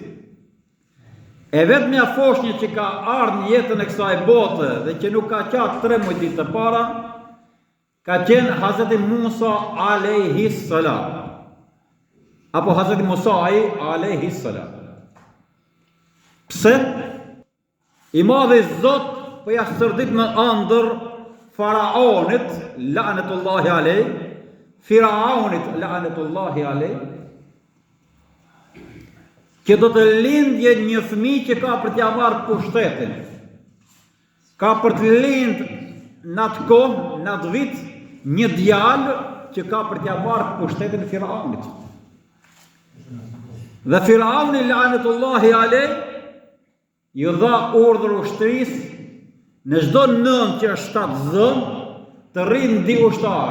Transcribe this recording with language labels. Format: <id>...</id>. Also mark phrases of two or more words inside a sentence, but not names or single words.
<sq>E vetmja foshnjë që ka ardhur në jetën e kësaj bote dhe që nuk ka qenë 3 muaj ditë të para ka qenë Hazreti Musa</sq> <ar>عليه السلام,</ar> <sq>apo Hazreti Musa</sq> <ar>عليه السلام.</ar> <sq>Pse? I madhi Zot po ja shërdit në ëndër faraonit,</sq> <ar>لعنة الله عليه, firaunit, لعنة الله عليه,</ar> <sq>që do të lindje një fëmijë që ka për t'ia marrë pushtetin. Ka për të lindë në atë kohë, në atë vit, një djalë që ka për t'ia marrë pushtetin e firaunit. Dhe firauni</sq> <ar>لعنة الله عليه</ar> <sq>ju dha urdhër ushtrisë në çdo nën që është shtatzën të rrinë di ushtar.</sq>